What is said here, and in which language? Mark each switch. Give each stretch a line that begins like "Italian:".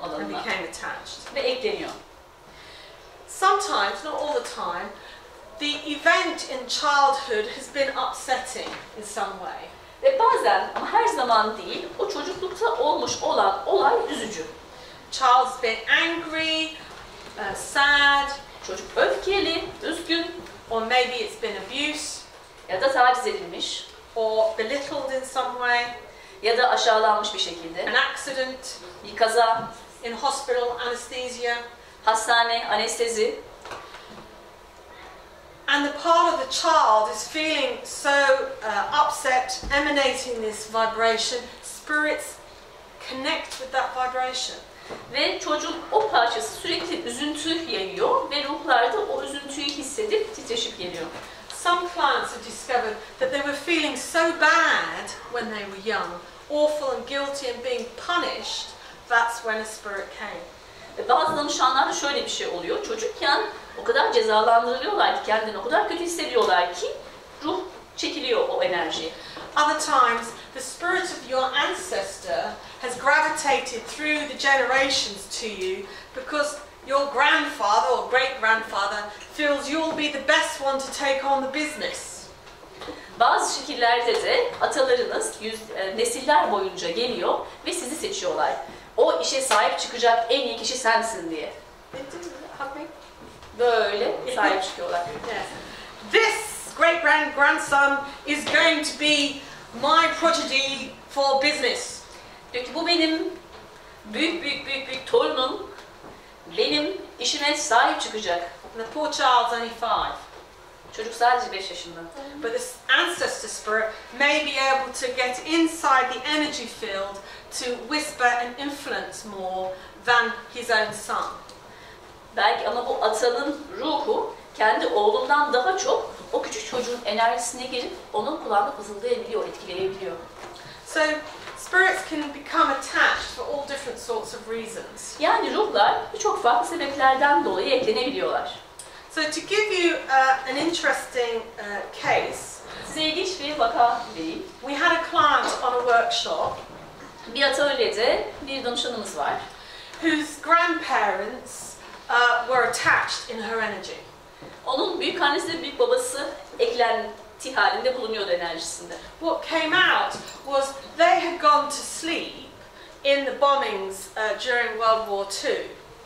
English: And
Turkish: alanına.
English: became attached.
Turkish: Ve ekleniyor.
English: Sometimes, not all the time, the event in childhood has been upsetting in some way.
Turkish: Ve bazen ama her zaman değil, o çocuklukta olmuş olan olay üzücü.
English: Child's been angry, sad,
Turkish: Çocuk öfkeli, üzgün
English: or maybe it's been abused
Turkish: ya da taciz edilmiş
English: or belittled in some way,
Turkish: ya da aşağılanmış bir şekilde.
English: an accident,
Turkish: Bir kaza,
English: in hospital anesthesia.
Turkish: hastane, anestezi.
English: And the part of the child is feeling so upset, emanating this vibration. Spirits connect with that vibration.
Turkish: Ve çocuğun o parçası sürekli üzüntü yayıyor ve ruhlar da o üzüntüyü hissedip titreşip geliyor.
English: Some clients have discovered that they were feeling so bad when they were young, awful and guilty and being punished, that's when a spirit came.
Turkish: Ve bazı danışanlarda şöyle bir şey oluyor. Çocukken o kadar cezalandırılıyorlar ki, kendini o kadar kötü hissediyorlar ki ruh çekiliyor o enerji.
English: Other times, the spirit of your ancestor has gravitated through the generations to you because your grandfather or great-grandfather feels you'll be the best one to take on the business.
Turkish: Bazı şekillerde de atalarınız nesiller boyunca geliyor ve sizi seçiyorlar. O işe sahip çıkacak en iyi kişi sensin diye. Böyle sahip çıkıyorlar.
English: Yes. This great-grandson is going to be my prodigy for business.
Turkish: Diyor ki bu benim büyük torunum, benim işime sahip çıkacak.
English: And the poor child's only 5.
Turkish: Çocuk sadece 5 yaşında.
English: But this ancestor spirit may be able to get inside the energy field to whisper and influence more than his own son.
Turkish: Belki ama bu atanın ruhu kendi oğlundan daha çok o küçük çocuğun enerjisine girip onun kulağına fısıldayabiliyor, etkileyebiliyor.
English: So spirits can become attached for all different sorts of reasons.
Turkish: Yani ruhlar birçok farklı sebeplerden dolayı eklenebiliyorlar.
English: So to give you an interesting case,
Turkish: Size ilginç bir vaka vereyim.
English: we had a client on a workshop
Turkish: Bir atölyede bir danışanımız var.
English: whose grandparents were attached in her energy.
Turkish: Onun büyük annesi ve büyük babası eklenti halinde bulunuyordu enerjisinde.
English: What came out was they had gone to sleep in the bombings during World War II.